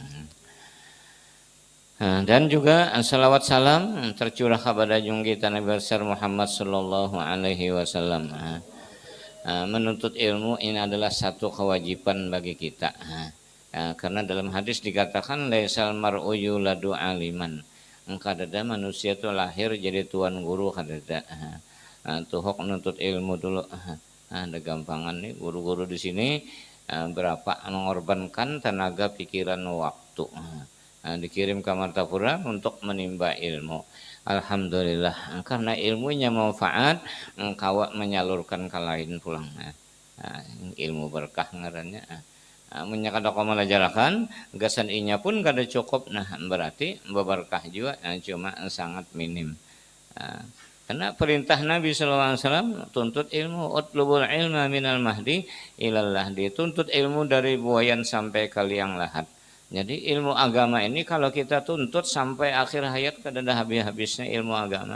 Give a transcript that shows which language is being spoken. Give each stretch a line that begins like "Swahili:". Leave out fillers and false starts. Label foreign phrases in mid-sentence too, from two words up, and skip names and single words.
Indonesian: Dan juga salawat salam tercurah kepada junjungan kita Nabi besar Muhammad
Arabic: صلى الله عليه وسلم.
Indonesian: Menuntut ilmu ini adalah satu kewajiban bagi kita. Karena dalam hadis dikatakan
Arabic: ليس المرء يولد عالما.
Banjar: Kadada manusia itu lahir jadi tuan guru kadada. Tuhok menuntut ilmu dulu. Ada gampangan nih guru-guru di sini berapa mengorbankan tenaga, pikiran, waktu.
Indonesian: Dikirim ke Martapura untuk menimba ilmu.
Banjar: Alhamdulillah, karena ilmunya manfaat, engkau menyalurkan ke lain pulang. Ilmu berkah ngarannya. Menyakada kau melajarakan, gasan inya pun kada cukup.
Indonesian: Nah berarti berkah juga, cuma sangat minim. Karena perintah Nabi SAW tuntut ilmu,
Arabic: اطلبوا العلم من المهد إلى اللحد,
Indonesian: tuntut ilmu dari buayan sampai ke liang lahat. Jadi ilmu agama ini kalau kita tuntut sampai akhir hayat
Banjar: kada ada habis-habisnya
Indonesian: ilmu agama.